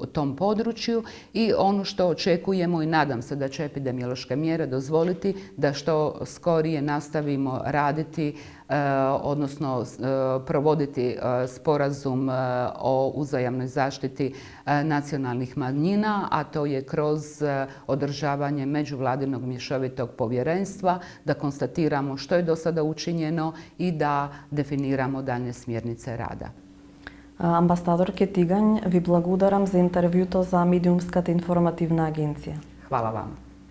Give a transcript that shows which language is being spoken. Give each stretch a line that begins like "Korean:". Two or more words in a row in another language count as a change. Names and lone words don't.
Croatian: tom području i ono što očekujemo i nadam se da će epidemiološke mjere dozvoliti da što skorije nastavimo raditi, odnosno provoditi sporazum o uzajamnoj zaštiti nacionalnih manjina, a to je kroz održavanje međuvladinog mješovitog povjerenstva, da konstatiramo što je do sada učinjeno i da definiramo daljnje smjernice rada.
Macedonian: Амбасадор Кетигањ, ви благодарам за интервјуто за Медиумската информативна агенција.
Croatian: Hvala vam.